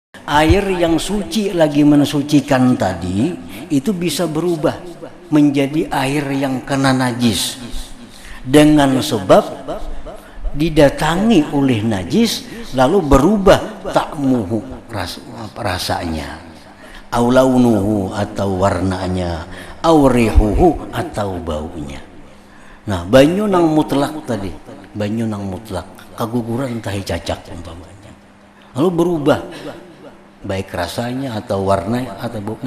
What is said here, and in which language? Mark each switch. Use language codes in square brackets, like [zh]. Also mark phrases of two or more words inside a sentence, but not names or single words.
[id] air yang suci lagi mensucikan tadi itu bisa berubah menjadi air yang kena najis dengan sebab didatangi oleh najis lalu berubah ta'muhu rasanya, [ar] أو لونه [id] atau warnanya, [ar] أو ريحه [id] atau baunya. [bjn] Nah, banyu nang mutlak tadi, banyu nang mutlak kaguguran tahi cacak umpamanya, lalu berubah baik rasanya atau warnanya atau bau.